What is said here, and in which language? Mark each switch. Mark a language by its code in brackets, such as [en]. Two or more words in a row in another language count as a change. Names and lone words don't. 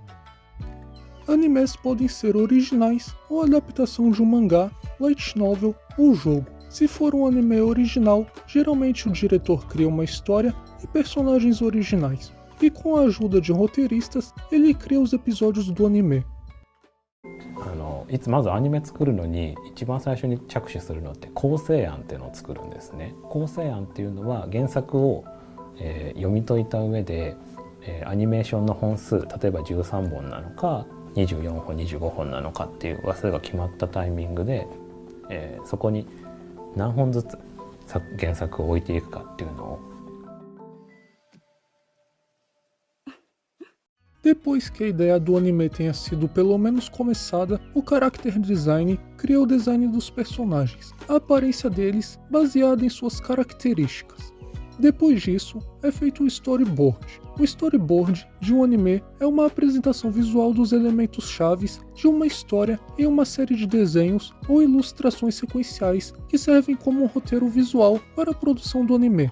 [pt] Animes podem ser originais ou adaptação de um mangá, [en] light novel [pt] ou jogo. Se for um anime original, geralmente o diretor cria uma história e personagens originais. E com a ajuda de roteiristas, ele cria os episódios do anime. [ja] まずアニメ作るのに一番最初に着手するのって構成案っていうのを作るんですね。構成案っていうのは原作を、読み解いた上で、アニメーションの本数、例えば13本なのか24本25本なのかっていうそれが決まったタイミングで、そこに何本ずつ原作を置いていくかっていうのを [pt] Depois que a ideia do anime tenha sido pelo menos começada, o [en] character design [pt] cria o design dos personagens, a aparência deles baseada em suas características. Depois disso, é feito o storyboard. O storyboard de um anime é uma apresentação visual dos elementos chaves de uma história em uma série de desenhos ou ilustrações sequenciais que servem como um roteiro visual para a produção do anime.